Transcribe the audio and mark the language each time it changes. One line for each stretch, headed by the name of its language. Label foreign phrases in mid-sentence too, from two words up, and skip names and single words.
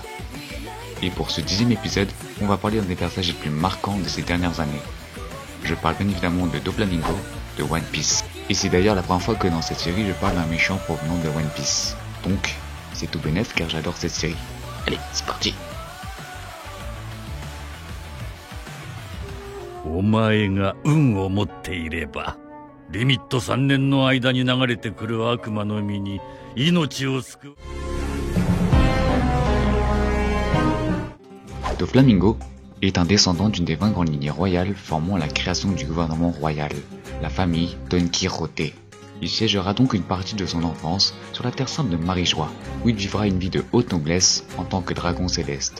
French: Et pour ce 10e épisode, on va parler d'un des personnages les plus marquants de ces dernières années. Je parle bien évidemment de Doflamingo de One Piece. Et c'est d'ailleurs la première fois que dans cette série je parle d'un méchant provenant de One Piece. Donc, c'est tout bénef car j'adore cette série. Allez, c'est parti.
Japanese: お前が運を持っていれば、リミット3年の間に流れてくる悪魔の実に命を救う。
French: Doflamingo est un descendant d'une des 20 grandes lignées royales formant la création du gouvernement royal, la famille Don Quijote. Il siégera donc une partie de son enfance sur la terre sainte de Marijois, où il vivra une vie de haute noblesse en tant que dragon céleste.